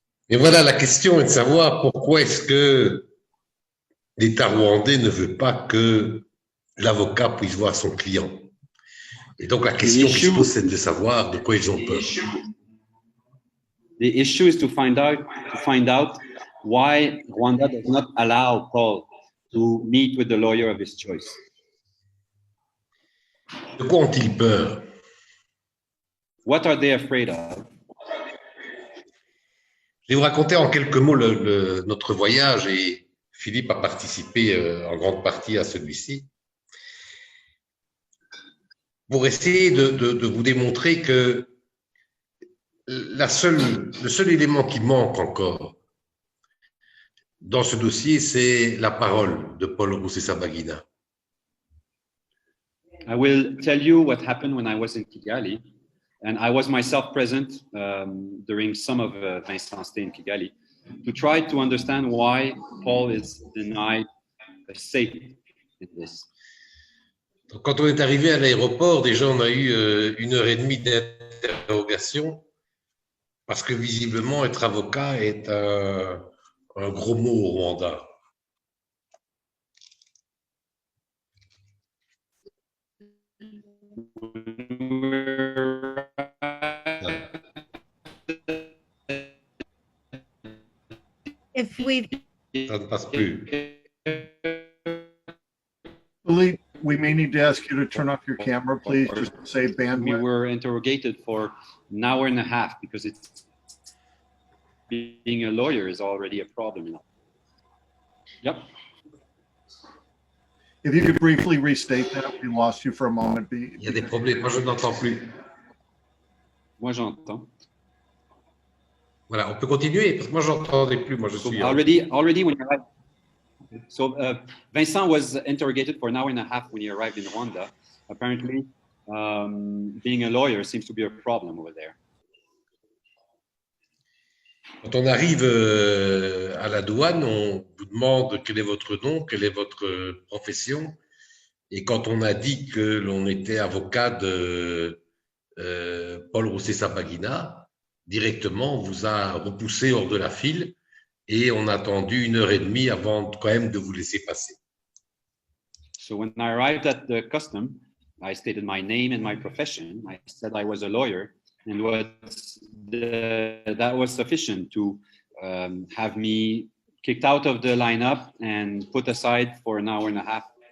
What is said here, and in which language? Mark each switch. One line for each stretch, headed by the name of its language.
French: Et voilà, la question est de savoir pourquoi est-ce que l'État rwandais ne veut pas que l'avocat puisse voir son client. Et donc la question qui se pose, c'est de savoir de quoi ils ont peur.
English: The issue is to find out why Rwanda does not allow Paul to meet with the lawyer of his choice.
French: De quoi ont-ils peur?
English: What are they afraid of?
French: Je vais vous raconter en quelques mots notre voyage, et Philippe a participé en grande partie à celui-ci, pour essayer de vous démontrer que le seul élément qui manque encore dans ce dossier, c'est la parole de Paul Rusesabagina.
English: I will tell you what happened when I was in Kigali, and I was myself present during some of Vincent's stay in Kigali, to try to understand why Paul is denied a safe in this.
French: Donc, quand on est arrivé à l'aéroport, déjà on a eu 1h30 d'interrogation, parce que visiblement être avocat est un gros mot au Rwanda.
English: If we
French: Ça ne passe plus.
English: Philippe, we may need to ask you to turn off your camera, please, just to save bandwidth. We were interrogated for an hour and a half because being a lawyer is already a problem. You know? Yep. If you could briefly restate that, we lost you for a moment.
French: Il y a des problèmes, moi je n'entends plus. Moi j'entends. Voilà, on peut continuer, parce que moi j'entendais plus, moi je
English: So
French: suis...
English: already when you arrived, so Vincent was interrogated for an hour and a half when he arrived in Rwanda. Apparently, being a lawyer seems to be a problem over there.
French: Quand on arrive à la douane, on vous demande quel est votre nom, quelle est votre profession. Et quand on a dit que l'on était avocat de Paul Rusesabagina, directement, on vous a repoussé hors de la file et on a attendu 1h30 avant quand même de vous laisser passer.
English: So when I arrived at the custom, I stated my name and my profession. I said I was a lawyer, and that was sufficient to have me kicked out of the lineup and put aside for an hour and a half